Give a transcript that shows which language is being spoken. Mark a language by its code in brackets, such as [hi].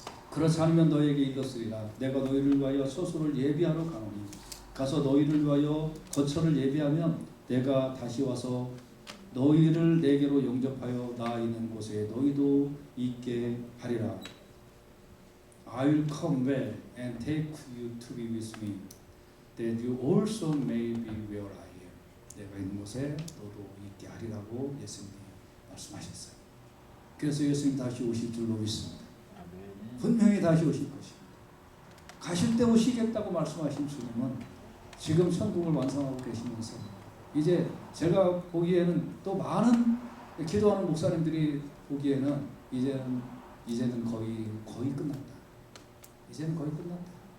[ko] 그렇지 않으면 너에게 이르렀으리라. 내가 너희를 위하여 처소를 예비하러 가노니 가서 너희를 위하여 거처를 예비하면 내가 다시 와서 너희를 내게로 영접하여 나 있는 곳에 너희도 있게 하리라. [en] I will come back and take you to be with me, that you also may be where I am. [ko] 내가 있는 곳에 너도 있게 하리라고 예수님이 말씀하셨어요. 그래서 예수님 다시 오실 줄로 믿습니다. 분명히 다시 오실 것입니다. 가실 때 오시겠다고 말씀하신 주님은 지금 천국을 완성하고 계시면서 이제 제가 보기에는 또 많은 기도하는 목사님들이 보기에는 이제는 거의 끝났다. 이제는 거의 끝났다.